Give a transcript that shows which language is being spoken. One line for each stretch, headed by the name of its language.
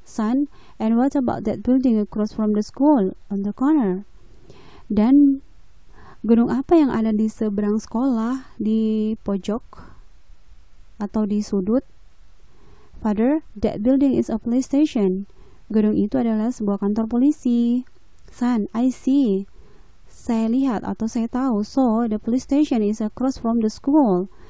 English: Son, and what about that building across from the school on the corner?
Indonesian: Dan gedung apa yang ada di seberang sekolah di pojok atau di sudut?
English: Father, that building is a police station.
Indonesian: Gedung itu adalah sebuah kantor polisi.
English: Son, I see.
Indonesian: Saya lihat atau saya tahu.
English: So, the police station is across from the school.